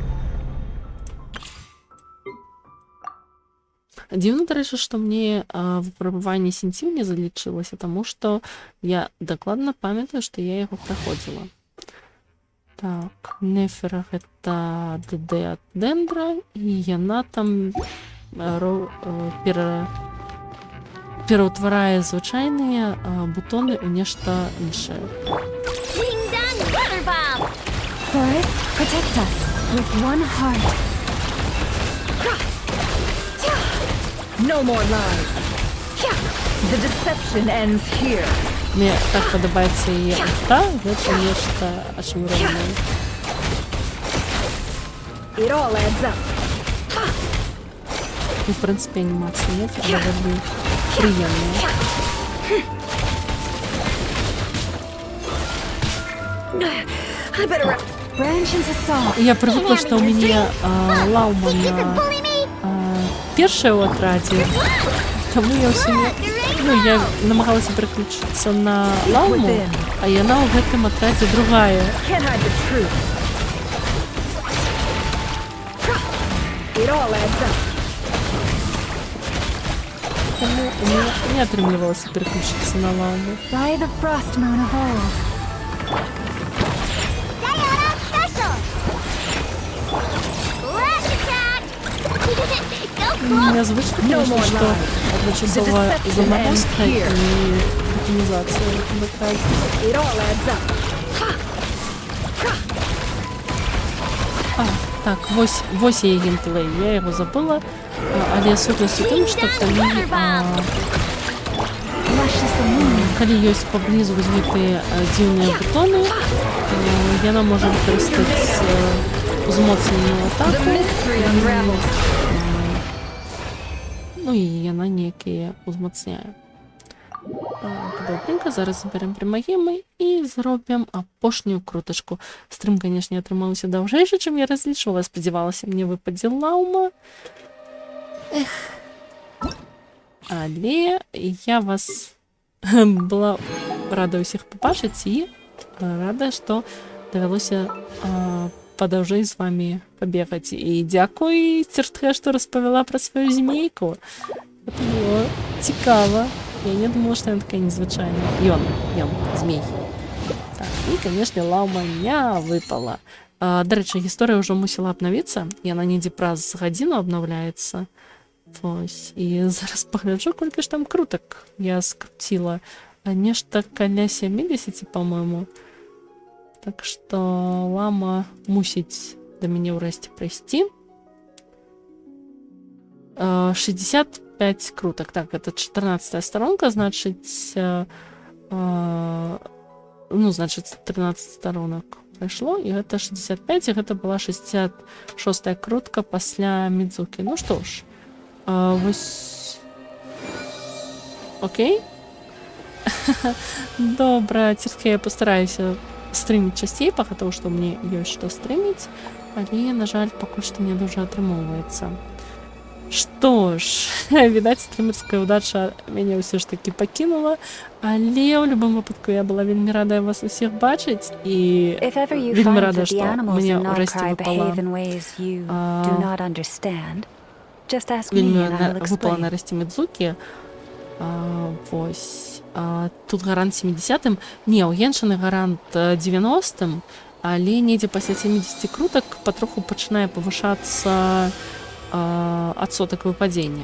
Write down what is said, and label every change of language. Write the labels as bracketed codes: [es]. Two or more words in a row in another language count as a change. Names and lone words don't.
[be] Дзіўна, дарэчы, што мне выпрабаванне Сінціў не залічылася, таму што я дакладна памятаю, што я яго праходзіла. Так, Нефер гэта ДД ад Дендра, і яна там пераўтварае звычайныя бутоны ў нешта іншае. [en] Ding dong, weather bomb! Forest, protect us with one heart. No more lies. The deception ends here. [be] Мне так падабаецца яе альта, гэта нешта ачмуранае. [en] It all adds up. [be] В прынцыпе, анімацыя нет, даволі прыемная. [en] I better. Branch into song. [be] Я прывыкла, што ў мяне лаўма на першая ў атрадзе, таму я ўсё не... Ну, я намагалася пераключыцца на лаўму, а яна ў гэтым атрадзе другая. [en] Can't hide the truth. It all adds up. [be] Таму у мяне не атрымлівалася пераключыцца на лаўму. [en] By the frost moon of old. Diana special! Flash attack! Go [be] Нязвычна, конечно, што адначасова замарозка і аптымізацыя в атрадзе. [en] It all adds up. [be] Так, вось яе геймплей, я яго забыла, але сутнасць у тым, што калі ёсць паблізу вось гэтыя дзіўныя бутоны, яна можа выкарыстаць узмоцненую [en] The [be] атаку, [en] mystery unravels. [be] ну і яна некія узмацняе. Добренька, зараз заберем прямагемы і зробім апошнюю крутачку. Стрым, конечно, атрымаўся даўжэйшы, чым я разлічвала. Спадзявалася, мне выпадзе лаўма. Эх. Але я вас была рада ўсіх пабачыць і рада, што давялося падаўжэй з вами пабегаць. І дзякуй Ціртхэ, што распавяла пра сваю змейку. [ru] Это было цікава. Я не думала, что она такая незвычайная. [be] Ён, змей. Так, и, конечно, лаўма не выпала. Дарэчы, гісторыя ўжо мусіла абнавіцца. Яна недзе праз гадзіну абнаўляецца. Вось. І зараз пагляджу, колькі ж там крутак я скруціла. Нешта каля 70, по-моему. Так што лама мусіць да мяне ўрэшце прайсці. 65 круток. [ru] Так, это 14 сторонка, значит, ну, значит, 13 сторонок пройшло, и это 65, и это была 66 крутка пасля Мидзуки. Ну что ж, вось... Окей? [be] Добра, Ціртхэ, я постараюся стрыміць часцей, [ru] потому что [be] мне ёсць што стрыміць, але, на жаль, пакуль што не дуже атрымоўваецца. Што ж, відаць, стрымерская ўдача мяне ўсё ж такі пакінула, але ў любым выпадку я была вельмі рада вас усіх бачыць і [en] If ever you [be] вельмі [en] find [be] рада, [en] that the [be] што [en] animals [be] мне [en] in [be] ўрэшце [en] Nogcry [be] выпала [en] behave in ways you do not understand, just ask me [be] вельмі [en] and I will [be] выпала [en] explain. [be] нарэшце Мідзукі. Вось. Тут гарант 70-м. Не, у Геншыны гарант 90-м, але недзе пасля 70 крутак патроху пачынае павышацца адсотак выпадзення.